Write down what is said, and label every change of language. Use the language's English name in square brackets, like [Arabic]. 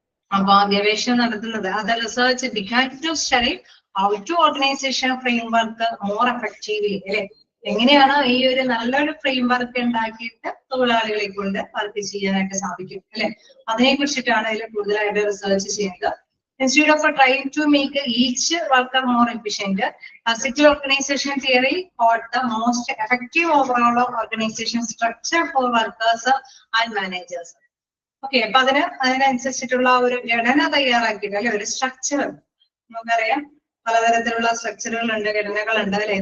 [Malayalam] അപ്പൊ ഗവേഷണം നടത്തുന്നത് അത് [English] Research began to study how to organization framework more effectively അല്ലെ. [Malayalam] എങ്ങനെയാണ് ഈ ഒരു നല്ലൊരു ഫ്രെയിംവർക്ക് ഉണ്ടാക്കിയിട്ട് തൊഴിലാളികളെ കൊണ്ട് വർക്ക് ചെയ്യാനായിട്ട് സാധിക്കും അല്ലെ, അതിനെ കുറിച്ചിട്ടാണ് ഇതിൽ കൂടുതലായിട്ട് റിസർച്ച് ചെയ്യുന്നത്. [English] Instead of trying to make each worker more efficient, classical organization theory taught the most effective overall organization structure for workers and managers. [Malayalam] Okay, അപ്പൊ അതിനനുസരിച്ചിട്ടുള്ള ഒരു ഘടന തയ്യാറാക്കിയിട്ട് അല്ലെ, ഒരു സ്ട്രക്ചർ. നമുക്കറിയാം പലതരത്തിലുള്ള സ്ട്രക്ചറുകളുണ്ട്, ഘടനകളുണ്ട് അല്ലെ.